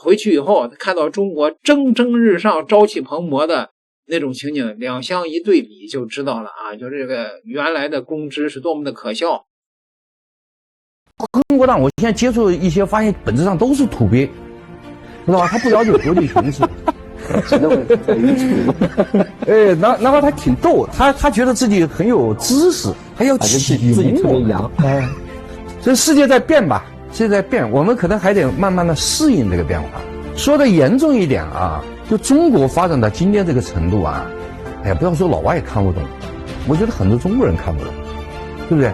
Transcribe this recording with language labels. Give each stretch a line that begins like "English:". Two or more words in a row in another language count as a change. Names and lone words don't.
Chinese: 回去以後看到中國蒸蒸日上朝氣蓬勃的那種情景，兩相一對比就知道了就這個原來的公知是多麼的可笑。中國黨我现在接触一些发现本质上都是土鳖，知道吧？他不了解国际形势然后他挺逗，他觉得自己很有知識，還要啟蒙自己特別洋所以世界在變吧，世界在變，我們可能還得慢慢的適應這個變化。說的嚴重一點就中國發展到今天這個程度不要說老外也看不懂，我覺得很多中國人看不懂，對不對？